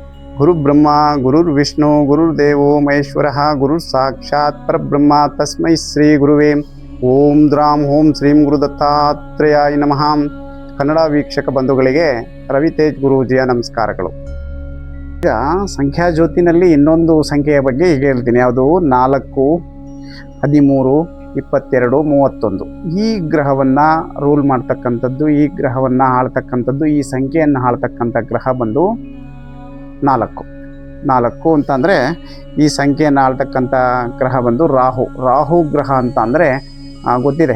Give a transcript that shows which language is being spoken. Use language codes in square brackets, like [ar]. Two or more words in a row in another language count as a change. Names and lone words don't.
[sa] ಗುರು ಬ್ರಹ್ಮ ಗುರುರ್ ವಿಷ್ಣು ಗುರುರ್ದೇವೋ ಮಹೇಶ್ವರಃ ಗುರುರ್ ಸಾಕ್ಷಾತ್ ಪರಬ್ರಹ್ಮ ತಸ್ಮೈ ಶ್ರೀ ಗುರುವೇ ಓಂ ದ್ರಾಂ ಓಂ ಶ್ರೀಂ ಗುರು ದತ್ತಾತ್ರೇಯಾಯ ನಮಃ. [kn] ಕನ್ನಡ ವೀಕ್ಷಕ ಬಂಧುಗಳಿಗೆ ರವಿತೇಜ್ ಗುರೂಜಿಯ ನಮಸ್ಕಾರಗಳು. ಈಗ ಸಂಖ್ಯಾಜ್ಯೋತಿನಲ್ಲಿ ಇನ್ನೊಂದು ಸಂಖ್ಯೆಯ ಬಗ್ಗೆ ಈಗ ಹೇಳ್ತೀನಿ. ಯಾವುದು 4, 13, 22, 31. ಈ ಗ್ರಹವನ್ನು ರೂಲ್ ಮಾಡ್ತಕ್ಕಂಥದ್ದು, ಈ ಗ್ರಹವನ್ನು ಆಳ್ತಕ್ಕಂಥದ್ದು, ಈ ಸಂಖ್ಯೆಯನ್ನು ಆಳ್ತಕ್ಕಂಥ ಗ್ರಹ ಬಂದು 4 ಅಂತಂದರೆ ಈ ಸಂಖ್ಯೆಯನ್ನು ಆಳ್ತಕ್ಕಂಥ ಗ್ರಹ ಬಂದು ರಾಹು ಗ್ರಹ ಅಂತ ಅಂದರೆ ಗೊತ್ತಿದೆ.